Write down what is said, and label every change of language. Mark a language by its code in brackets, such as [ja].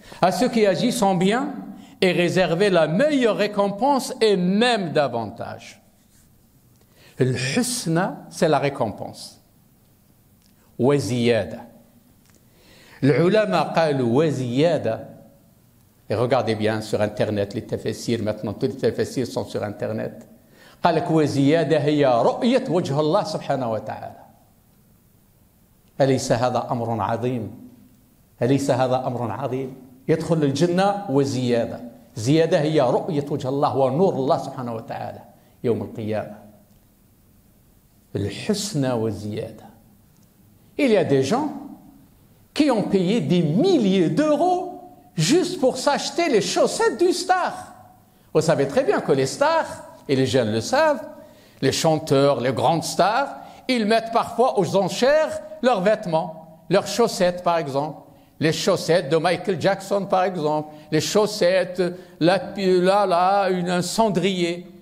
[fr] À ceux qui agissent en bien est réservée la meilleure récompense et même davantage. Al-husna, c'est la récompense. [ar] Wa ziyada. العلماء قالوا وزيادة. [fr] Et regardez bien sur Internet, les tafsirs, maintenant tous les tafsirs sont sur Internet. [ar] قال لك وزيادة هي رؤية وجه الله سبحانه وتعالى. أليس هذا أمر عظيم؟ أليس هذا أمر عظيم؟ يدخل الجنة وزيادة. زيادة هي رؤية وجه الله ونور الله سبحانه وتعالى يوم القيامة. الحسنى والزيادة. [fr] Il y a des gens qui ont payé des milliers d'euros juste pour s'acheter les chaussettes du star. Vous savez très bien que les stars, et les jeunes le savent, les chanteurs, les grandes stars, ils mettent parfois aux enchères leurs vêtements, leurs chaussettes par exemple, les chaussettes de Michael Jackson par exemple, les chaussettes, un cendrier.